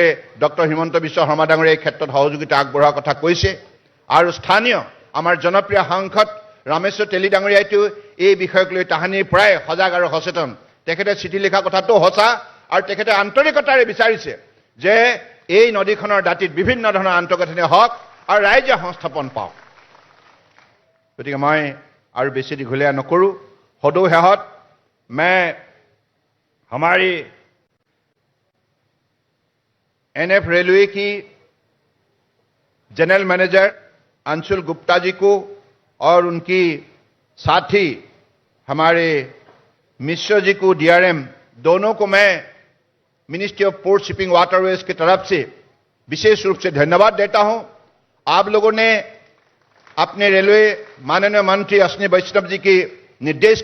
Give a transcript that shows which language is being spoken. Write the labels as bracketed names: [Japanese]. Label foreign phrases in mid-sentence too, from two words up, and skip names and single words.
[Assamese] ডক্টৰ হিমন্ত বিশ্ব শৰ্মা ডাঙৰীয়াই এই ক্ষেত্ৰত সহযোগিতা আগবঢ়োৱাৰ কথা কৈছে আৰু স্থানীয় আমাৰ জনপ্ৰিয় সাংসদ ৰামেশ্বৰ তেলী ডাঙৰীয়াইতো এই বিষয়ক লৈ তাহানিৰ প্ৰায় সজাগ আৰু সচেতন তেখেতে চিঠি লিখা কথাটো সঁচা আৰু তেখেতে আন্তৰিকতাৰে বিচাৰিছে যে এই নদীখনৰ দাঁতিত বিভিন্ন ধৰণৰ আন্তঃগাঁথনি হওক আৰু ৰাইজে সংস্থাপন পাওক গতিকে মই আৰু বেছি দীঘলীয়া নকৰোঁ সদৌ শেষত [Hindi] मैं हमारी NF रेलवे की [English] General Manager [Hindi] अंशुल गुप्ता जी को और उनकी साथी हमारे मिश्र जी को DRM दोनों को मैं मिनिस्ट्री ऑफ पोर्ट शिपिंग वाटरवेज की तरफ से विशेष रूप से धन्यवाद देता हूं आप लोगों ने अपने रेलवे माननीय मंत्री अश्विनी वैष्णव जी के निर्देश